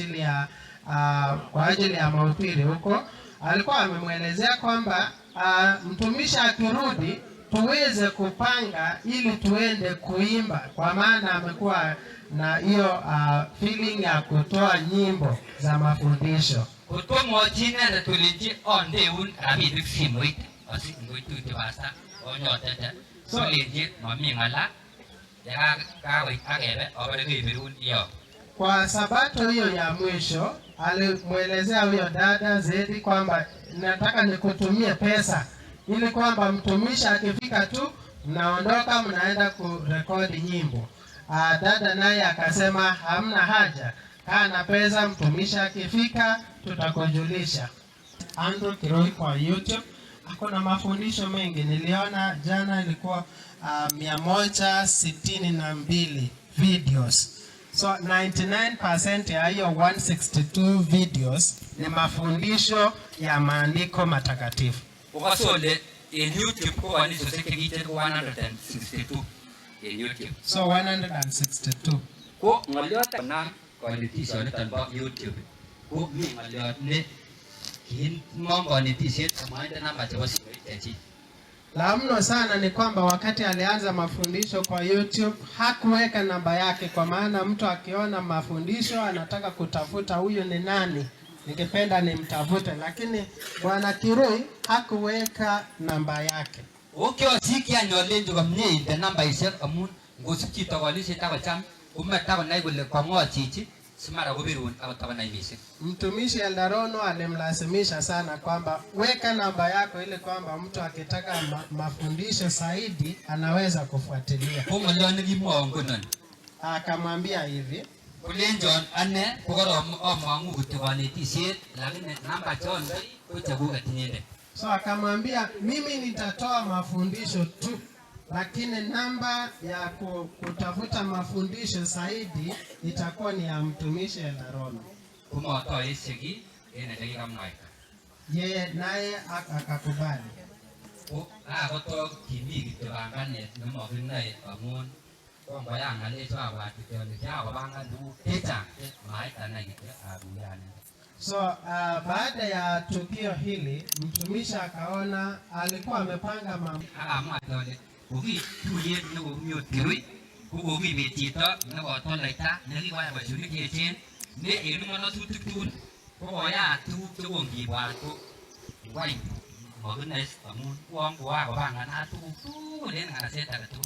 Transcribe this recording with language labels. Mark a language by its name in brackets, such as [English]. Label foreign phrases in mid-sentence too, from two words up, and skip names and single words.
[Swahili] ajili ya mahubiri huko, alikuwa amemwelezea kwamba mtumishi akirudi tuweze kupanga ili tuende kuimba, kwa maana amekuwa na hiyo feeling ya kutoa nyimbo za mafundisho. [Kalenjin] Kotomwochi inendet kolenji ondeun rabinik simoit asingoitute pasta onyotete kolenji momi ng'ala yekakoit akebe abore keibirun iyo. [Swahili] Kwa sabato hiyo ya mwisho alimwelezea huyo dada Zedi kwamba nataka nikutumie pesa ili kwamba mtumishi akifika tu mnaondoka mnaenda kurekodi nyimbo. Dada naye akasema hamna haja, kaa na pesa, mtumishi akifika tutakujulisha. Andrew Kirui kwa YouTube ako na mafundisho mengi. Niliona jana ilikuwa 162 videos. So 99% ya hiyo 162 videos ni mafundisho ya maandiko matakatifu. [Kalenjin] Ukasole in YouTube ko anisosek chekiiten 162 in YouTube. [Swahili] So 162. [Kalenjin] Ko ng'olyot konam konetisoniton bo YouTube ko mi ng'olyot ne kiing'om konetisiet amwainde namba chebo simoit chechik. [Swahili] La mno sana ni kwamba wakati alianza mafundisho kwa YouTube hakuweka namba yake, kwa maana mtu akiona mafundisho anataka kutafuta huyu ni nani, ningependa nimtafute, lakini Bwana Kirui hakuweka namba yake. [Kalenjin] Okiosiki anyolenjo komye inde nambaishek amun ngosip chito kolishet akocham komatakonai kole kwang'o chichi simara kobirun akotakonai mising. [Swahili] Mtumishi Eldarono alimlazimisha sana kwamba weka namba yako ili kwamba mtu akitaka mafundisho zaidi anaweza kufuatilia. [Kalenjin] Ng'olyoni kimwoe ngunon. [Swahili] Akamwambia hivi, [Kalenjin] kolenjon ane kokoro amang'u kityo kanetishet [Swahili] lakini namba [Kalenjin] chon ko chekuket inyendet. [Swahili] So akamwambia mimi nitatoa mafundisho tu, lakini namba ya kutafuta mafundisho zaidi itakuwa ni ya mtumishi Eldarono. [Kalenjin] Kumotoesheki ene chekikamwaita. [Swahili] Yeye naye akakubali. [Kalenjin] Koto kimi kityo panganet nemokinoe amun kongoya ng'alechu abwat kityo ale kiakopangan tuguk chechang maitanai kityo akuyane. [Swahili] So baada ya tukio hili mtumishi akaona alikuwa amepanga mambo. [Kalenjin] Akamwa ale kokituyet nekokiot Kirui kokokibet chito nekotoloita nekikoyai boisionik cheechen ne en ng'ololutik tugul kokoyat tuguk chekongibwat ko ngwany mokinoe amun uon kokakopanganat tuguk tugul en nganaset agetugul.